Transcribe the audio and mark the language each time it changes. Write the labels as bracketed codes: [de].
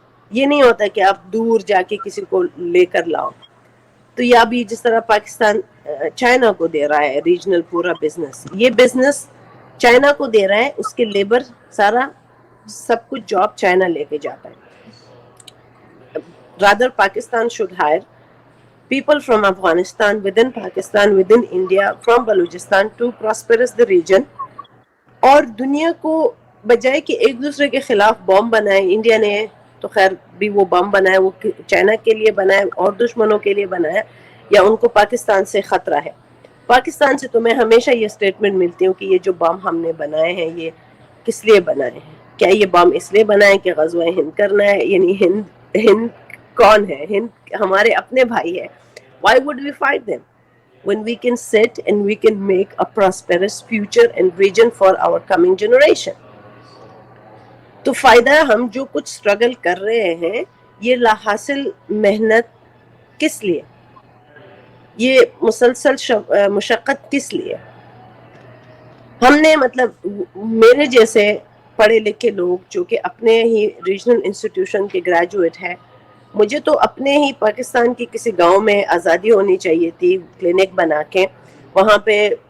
[ur] یہ نہیں ہوتا کہ آپ دور جا کے کسی کو لے کر لاؤ. تو یا بھی جس طرح پاکستان چائنا کو دے رہا ہے ریجنل پورا بزنس, یہ بزنس چائنا کو دے رہا ہے, اس کے لیبر سارا سب کچھ جاب چائنا لے کے جاتا ہے. Rather Pakistan [en] should hire people from Afghanistan, within Pakistan, within India, from Balochistan to prosperous the region. [ur] اور دنیا کو بجائے کہ ایک دوسرے کے خلاف بم بنائے, انڈیا نے تو خیر بھی وہ بم بنایا, وہ چائنا کے لیے بنایا اور دشمنوں کے لیے بنایا, یا ان کو پاکستان سے خطرہ ہے. پاکستان سے تو میں ہمیشہ یہ سٹیٹمنٹ ملتی ہوں کہ یہ جو بم ہم نے بنائے ہیں یہ کس لیے بنائے ہیں. کیا یہ بم اس لیے بنائے کہ غزوہ ہند کرنا ہے؟ یعنی ہند کون ہے؟ ہند ہمارے اپنے بھائی ہے. [en] Why would we fight them when we can sit and we can make a prosperous future and region for our coming generation? [ur] تو فائدہ ہم جو کچھ سٹرگل کر رہے ہیں یہ لا حاصل محنت کس لیے؟ یہ مسلسل مشقت کس لیے؟ ہم نے مطلب میرے جیسے پڑھے لکھے لوگ جو کہ اپنے ہی ریجنل انسٹیٹیوشن کے گریجویٹ ہیں, مجھے تو اپنے ہی پاکستان کی کسی گاؤں میں آزادی ہونی چاہیے تھی, کلینک بنا کے وہاں پہ